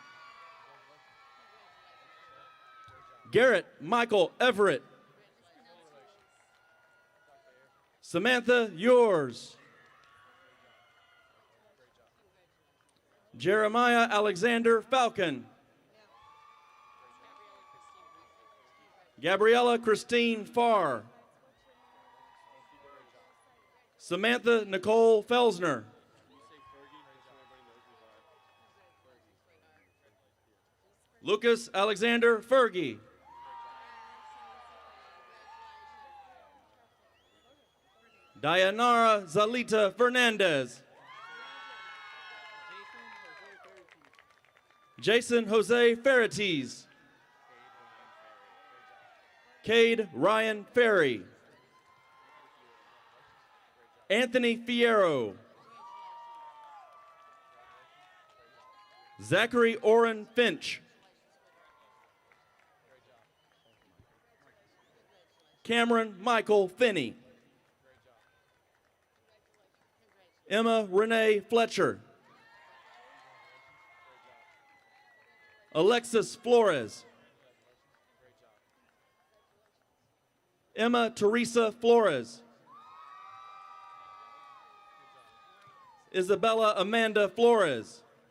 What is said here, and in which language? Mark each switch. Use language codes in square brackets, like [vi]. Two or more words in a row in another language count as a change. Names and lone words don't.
[en] Garrett Michael Everett. Samantha Yours. Jeremiah Alexander Falcon. Gabriella Christine Farr. Samantha Nicole Felsner. Lucas Alexander Fergie. Dayanara Zalita Fernandez. Jason Jose Ferretes. Cade Ryan Ferry. Anthony Fierro. Zachary Oren Finch. Cameron Michael Finney. Emma Renee Fletcher. Alexis Flores. Emma Teresa Flores. Isabella Amanda Flores.